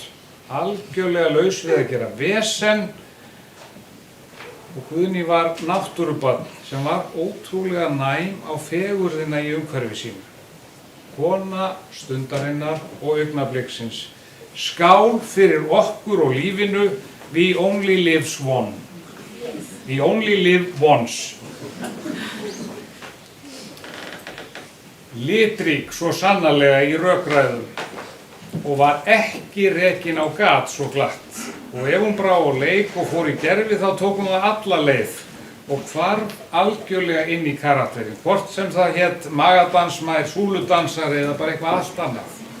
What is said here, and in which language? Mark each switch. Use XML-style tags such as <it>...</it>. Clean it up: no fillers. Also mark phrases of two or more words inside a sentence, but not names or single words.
<is>Algjörlega laus við að gera vesen og Guðný var náttúrubarn sem var ótrúlega næm á fegurðina í umhverfi sínu. kona stundarinnar og augnabliksins. Skál fyrir okkur og lífinu,</is> <en>we only live one. We only live once.</en> <is>Litrík svo sannarlega í rökræðum og var ekki rekin á gat svo glatt. Og ef hún brá á leik og fór í gerfi þá tók hún það alla leið og hvarf algjörlega inn í karakterinn, hvort sem það hét magadansmær, súludansari eða bara eitthvað allt annað.</is>